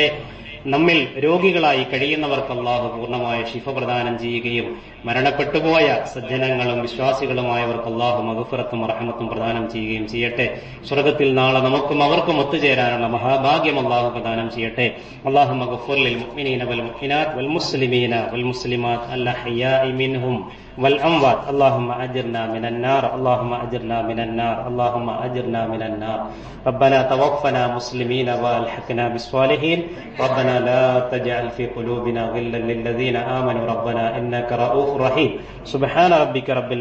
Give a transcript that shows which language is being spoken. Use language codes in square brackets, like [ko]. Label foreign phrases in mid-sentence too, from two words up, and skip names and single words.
[ml] നമ്മിൽ രോഗികളായി കഴിയുന്നവർക്ക് അല്ലാഹു പൂർണ്ണമായ ശിഫ പ്രദാനം ചെയ്യുകയും മരണപ്പെട്ടുപോയ സജ്ജനങ്ങളും വിശ്വാസികളുമായവർക്ക് അല്ലാഹു മഗ്ഫിറത്തും റഹ്മത്തും പ്രദാനം ചെയ്യുകയും ചെയ്യട്ടെ. സ്വർഗ്ഗത്തിൽ നാളെ നമുക്കും അവർക്കും ഒത്തുചേരാനുള്ള മഹാഭാഗ്യം അല്ലാഹു പ്രദാനം ചെയ്യട്ടെ. [ar] اللهم اغفر للمؤمنين والمؤمنات والمسلمين والمسلمات الأحياء منهم والأموات اللهم أجرنا من النار اللهم أجرنا من النار اللهم أجرنا من النار ربنا توفنا مسلمين والحقنا بالصالحين ربنا لا تجعل في قلوبنا غلا للذين آمنوا ربنا إنك رؤوف رحيم سبحان ربك رب